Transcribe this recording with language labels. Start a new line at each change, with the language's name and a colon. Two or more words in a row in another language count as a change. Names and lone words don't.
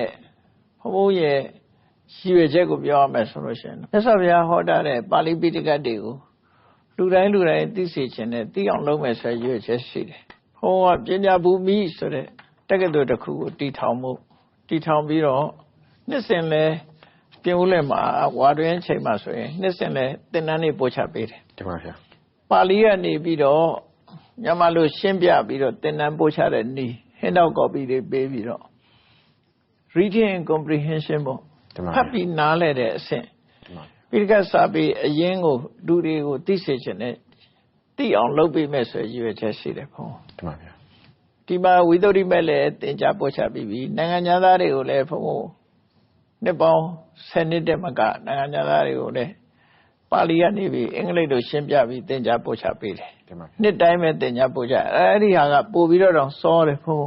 Burmese: ရဟန်းဘဝနဲ့ဘုန်းရဲ့ရှိရချက်ကိုပြောရမယ်ဆိုလို့ရှိရင်မြတ်စွာဘုရားဟောတာတဲ့ပါဠိပိဋကတ်တွေကိုလူတိုင်းသိစေခြင်းနဲ့သိအောင်လုပ်မယ်ဆိုရည်ချက်ရှိတယ်။ဟောကပညာဘူမိဆိုတဲ့တက္ကသိုလ်တစ်ခုကိုတည်ထောင်ပြီးတော့နှစ်စဉ်လဲပြင်ဦးလယ်မှာဝါတွင်ချိန်မှာဆိုရင်နှစ်စဉ်လဲသင်တန်းတွေပို့ချပေးတယ် ။တင်ပါဗျာ ။ပါဠိကနေပြီးတော့မြန်မာလိုရှင်းပြပြီးတော့သင်တန်းပို့ချတဲ့နည်းဟင်းတော့ copy တွေပေးပြီးတော့
English: reading and comprehension
Burmese: ပေါ့ဖတ်ပြီးနားလဲတဲ့အဆင့်ပိဋကတ်စာပေအရင်းကိုလူတွေကိုသိစေခြင်းနဲ့သိအောင်လုပ်ပေးမယ်ဆိုရည်ရွယ်ချက်ရှိတယ်ဘုံ တင်ပါဗျာ ဒီမှာဝိသုဒ္ဓိမဲ့လည်းသင်ကြားပို့ချပြီးပြီနိုင်ငံသားတွေကိုလည်းဘုံနှစ်ပေါင်း10နှစ်တည်းမကနိုင်ငံသားတွေကိုလည်းပါဠိကနေပြီးအင်္ဂလိပ်လိုရှင်းပြပြီးသင်ကြားပို့ချပေးတယ်နှစ်တိုင်းပဲသင်ကြားပို့ချအဲ့ဒီဟာကပို့ပြီးတော့စောတယ်ဘုံ